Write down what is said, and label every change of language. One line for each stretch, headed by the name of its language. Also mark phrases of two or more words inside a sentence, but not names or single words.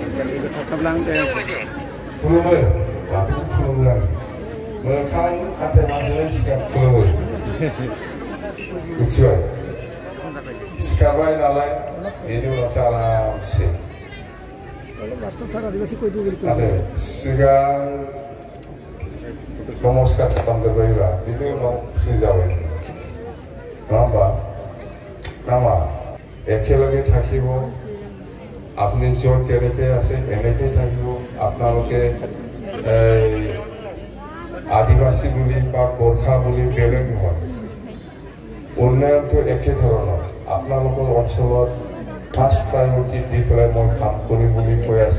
Bodo: खुलुमो बाथौखौ खुलुमो आङो मोखां हाथाय मानजिनाय सिगां खुलुमो मिथिबाय सिखारबाय नालाय बेनि उनावसो आरामसे आरो सिगां नमस्कार खालामग्रोबायब्ला बेनि उनाव फ्रि जाबाय नङा होमबा नामा
Assamese: একেলগে থাকিব আপনি য'ত যেনেকৈ আছে এনেকৈ থাকিব আপোনালোকে আদিবাসী বুলি বা গোৰ্খা বুলি বেলেগ নহয় উন্নয়নটো একে ধৰণৰ আপোনালোকৰ অঞ্চলত ফাৰ্ষ্ট প্ৰায়ৰিটি দি পেলাই মই কাম কৰিম বুলি কৈ আছে